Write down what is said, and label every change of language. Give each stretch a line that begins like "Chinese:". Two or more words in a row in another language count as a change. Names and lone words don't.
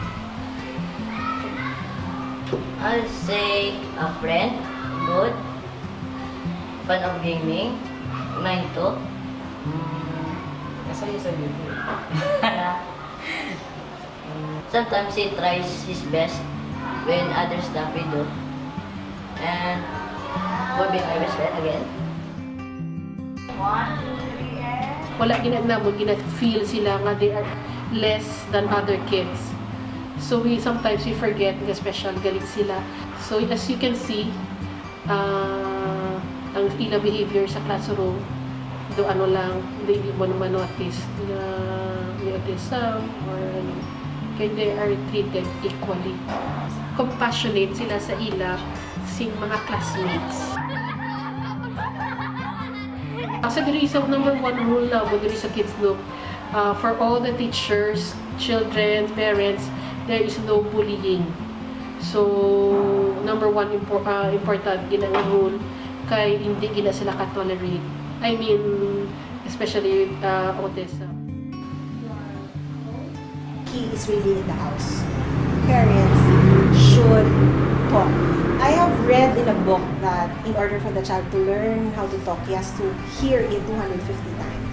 English: I'll say a friend, good, fan of gaming, mine too. Kasi you said you do. Sometimes he tries his best when other stuff we do. And for being my best friend again.
Hiligaynon: Wala gina-feel sila nga
English: they are less than other kids. So sometimes we forget
Hiligaynon: nga special galing sila.
English: So as you can see,
Hiligaynon: ang ila behavior sa classroom, do ano lang,
Filipino: hindi mo naman notice na may autism or ano.
English: Kaya they are treated equally.
Hiligaynon: Compassionate sila sa ila sing mga classmates. Sa diri sa
English: number one rule
Hiligaynon: na mo diri sa kids no,
English: for all the teachers, children, parents, there is no bullying.
Hiligaynon: So
English: number one important
Hiligaynon: ginang rule kay hindi gina sila ka-tolerate.
English: I mean, especially with autism. He is really in the house. Parents should talk. I have read in a book that in order for the child to learn how to talk, he has to hear it 250 times.